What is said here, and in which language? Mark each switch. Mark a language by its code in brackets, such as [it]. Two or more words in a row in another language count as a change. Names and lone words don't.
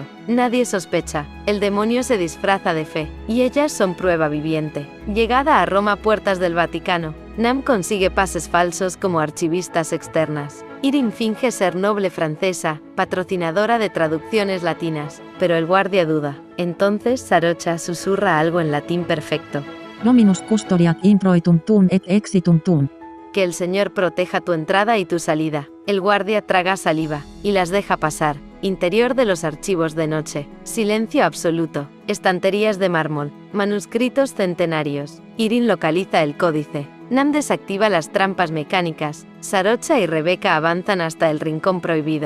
[es] Nadie sospecha, el demonio se disfraza de fe, y ellas son prueba viviente. Llegada a Roma, puertas del Vaticano, Nam consigue pases falsos como archivistas externas. Irin finge ser noble francesa, patrocinadora de traducciones latinas, pero el guardia duda. Entonces Sarocha susurra algo en latín perfecto. [la] Dominus custodiat introitum tum et exitum tum. [es] Que el Señor proteja tu entrada y tu salida. El guardia traga saliva y las deja pasar. Interior de los archivos de noche. Silencio absoluto. Estanterías de mármol. Manuscritos centenarios. Irin localiza el códice. Nam desactiva las trampas mecánicas. Sarocha y Rebeca avanzan hasta el rincón prohibido.